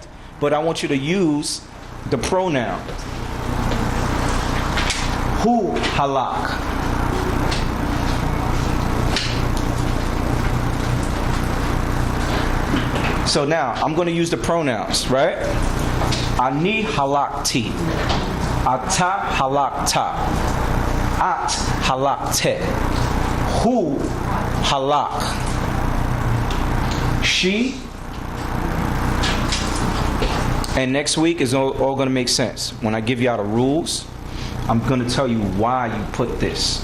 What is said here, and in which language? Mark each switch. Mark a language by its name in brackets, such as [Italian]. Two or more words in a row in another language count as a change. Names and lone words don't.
[English] But I want you to use the pronoun. [Hebrew] הוא הלך. [English] So now I'm going to use the pronouns, right? [Hebrew] אני הלכתי, אתה הלכת, את הלכת, הוא הלך, she. [English] And next week is all going to make sense. When I give you all the rules, I'm going to tell you why you put this.